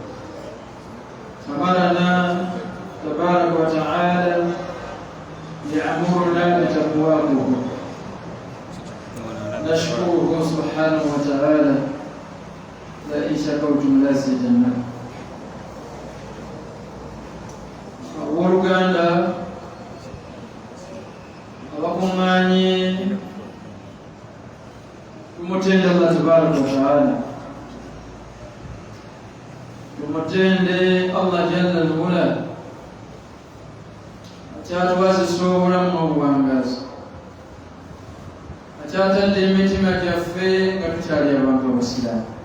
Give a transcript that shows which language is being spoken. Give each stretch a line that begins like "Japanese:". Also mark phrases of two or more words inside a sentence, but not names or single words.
Arabic: أمرنا تبارك وتعالى يأمرنا بتقواه، نشكره سبحانه وتعالى لئن شكرتم لأزيدنكم.
Ganda: Oluganda abakuŋŋaanye tumutende
Arabic: الله تبارك وتعالى,
Ganda: tumutende
Arabic: الله جل العلا
Ganda: akyatuwazisa obulamu n'obuwangazi, akyatadde emitima gyaffe nga tukyali abantu abasiraamu.